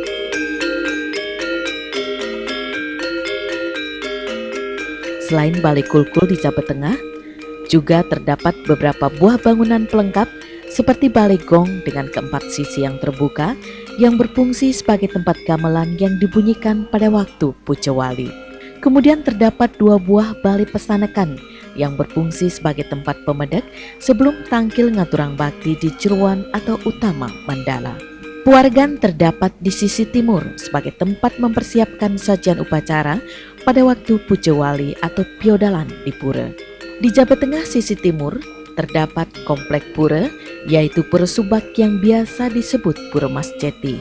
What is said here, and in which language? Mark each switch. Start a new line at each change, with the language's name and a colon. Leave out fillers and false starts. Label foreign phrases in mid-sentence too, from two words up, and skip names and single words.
Indonesian: Selain balai kulkul di Jabat Tengah, juga terdapat beberapa buah bangunan pelengkap seperti balai gong dengan keempat sisi yang terbuka yang berfungsi sebagai tempat gamelan yang dibunyikan pada waktu puja wali. Kemudian terdapat 2 buah balai pesanakan yang berfungsi sebagai tempat pemedek sebelum tangkil ngaturang bakti di Jeruan atau utama Mandala. Puargan terdapat di sisi timur sebagai tempat mempersiapkan sajian upacara pada waktu puja wali atau piodalan di pura. Di Jabat Tengah sisi timur terdapat komplek pura, yaitu Pura Subak yang biasa disebut Pura Mas Ceti.